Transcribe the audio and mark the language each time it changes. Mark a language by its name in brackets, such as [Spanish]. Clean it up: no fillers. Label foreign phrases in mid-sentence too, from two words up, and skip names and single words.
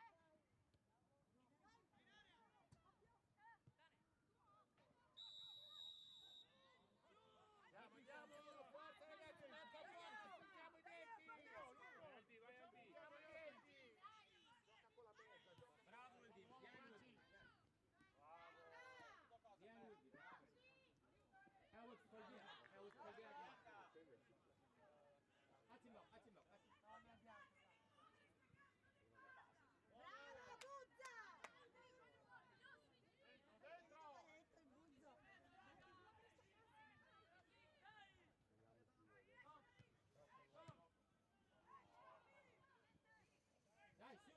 [Italian] Andiamo, forza ragazzi, manca forza, stringiamo i denti. Albi, vai, Albi. Stringiamo i denti. Gioca con la mezza, gioca. Bravo, Albi, vieni, Albi. Vieni, Albi, bravo. [Arabic] حاول تفضيها هاتي اللوك [Italian] Bravo Buzza! Dentro. Hai detto il Buzzo! dai, su.